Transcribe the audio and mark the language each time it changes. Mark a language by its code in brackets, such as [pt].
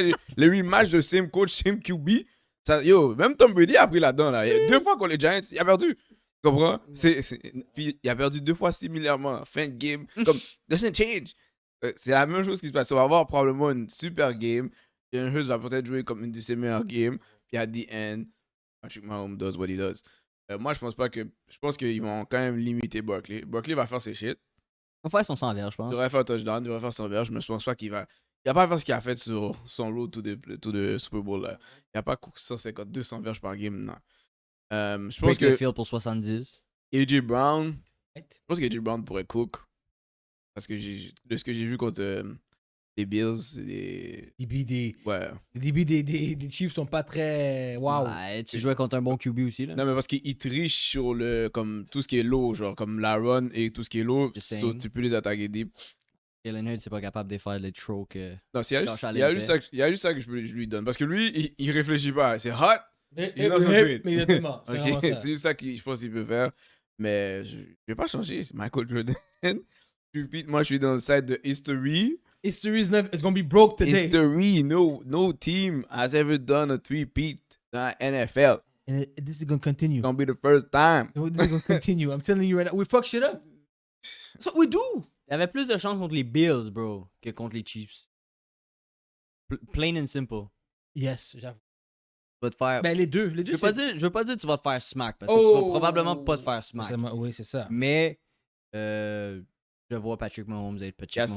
[fr] Le rematch de same coach, same QB. Même Tom Brady a pris là-dedans. Là. 2 fois contre les Giants, il a perdu. Tu comprends? Puis il a perdu 2 fois similairement. Fin de game. Comme, doesn't change. C'est la même chose qui se passe. On va avoir probablement une super game. Jalen Hurts va peut-être jouer comme une de ses meilleures games. [en] Puis à the end, Patrick Mahomes does what he does. [fr] Moi, je pense qu'ils vont quand même limiter Barkley. Barkley va faire ses shit. Il va faire son 100 verges, je pense. Il devrait faire touchdown, il devrait faire 100 verges, mais je pense pas qu'il va. Il va pas faire ce qu'il a fait sur son road to the Super Bowl. Là. Il a pas 150, 200 verges par game, non. Je pense que. Field pour 70. AJ Brown. Je pense qu'AJ Brown pourrait cook. Parce que de ce que j'ai vu contre les Bills, les DB des Chiefs sont pas très wow. Ouais, tu jouais contre un bon QB aussi là. Non mais parce qu'il triche sur comme tout ce qui est low, genre comme la run et tout ce qui est low, tu peux les attaquer deep. Jalen Hurts c'est pas capable de faire les throws que. Non, il y a juste ça que je lui donne parce que lui il réfléchit pas, c'est hot. Exactement. C'est juste ça que je pense qu'il peut faire, mais je vais pas changer, c'est Michael Jordan. Moi je suis dans le side de history. [en] History is going to be broke today. History, no team has ever done a three-peat in the NFL. And this is going to continue. It's going to be the first time. This is going to continue. I'm telling you right now. We fuck shit up. That's what we do. [fr] Il y avait plus de chances contre les Bills, bro, que contre les Chiefs. [en] Plain and simple. [fr] Yes, j'avoue. Tu vas te faire... Ben, les deux je veux pas dire que tu vas te faire smack, parce que tu vas probablement pas te faire smack. Oui, c'est ça. Mais... je vois Patrick Mahomes être Patrick Mahomes.